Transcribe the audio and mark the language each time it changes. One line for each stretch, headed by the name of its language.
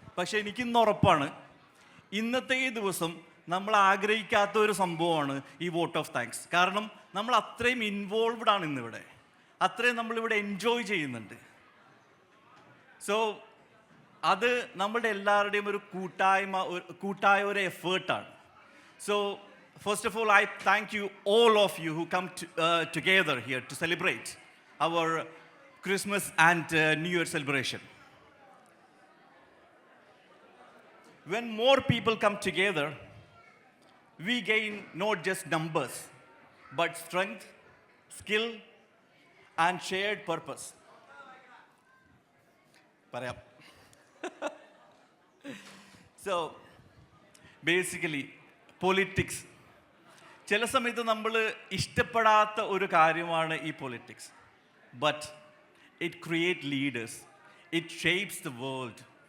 Malayalam: പക്ഷേ എനിക്കിന്ന് ഉറപ്പാണ്, ഇന്നത്തെ ഈ ദിവസം നമ്മൾ ആഗ്രഹിക്കാത്ത ഒരു സംഭവമാണ് ഈ വോട്ട് ഓഫ് താങ്ക്സ്. കാരണം നമ്മൾ അത്രയും ഇൻവോൾവ്ഡ് ആണ് ഇന്നിവിടെ, അത്രയും നമ്മളിവിടെ എൻജോയ് ചെയ്യുന്നുണ്ട്. സോ അത് നമ്മളുടെ എല്ലാവരുടെയും ഒരു കൂട്ടായ ഒരു എഫേർട്ടാണ്.
English: So first of all, I thank you all of you who come together here to celebrate our Christmas and New Year celebration. When more people come together, we gain not just numbers, but strength, skill, and shared purpose.
Malayalam: പറയാം. So basically politics ചില സമയത്ത് നമ്മൾ ഇഷ്ടപ്പെടാത്ത ഒരു കാര്യമാണ് ഈ politics.
English: But it create leaders, it shapes the world.